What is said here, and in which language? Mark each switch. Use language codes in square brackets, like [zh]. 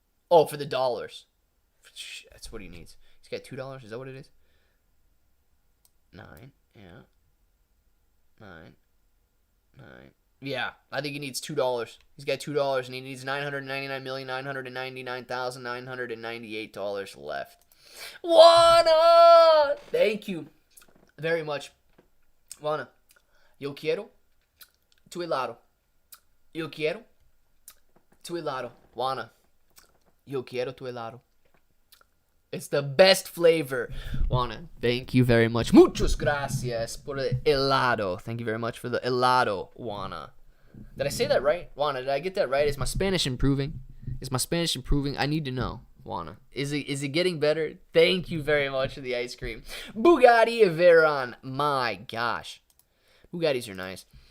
[en] Oh, for the dollars. That's what he needs. He's got $2. Is that what it is? 9. Yeah. 9. Yeah, I think he needs $2. He's got $2, and he needs $999,999,998 left. Juana! Thank you very much. [es] Juana, yo quiero tu helado. Yo quiero tu helado. Juana, yo quiero tu helado. [en] It's the best flavor. Juana, thank you very much. [es] Muchas gracias por el helado. [en] Thank you very much for the helado, Juana. Did I say that right? Juana, did I get that right? Is my Spanish improving? I need to know. Juana, is it getting better? Thank you very much for the ice cream. Bugatti Veyron. My gosh. Bugattis are nice.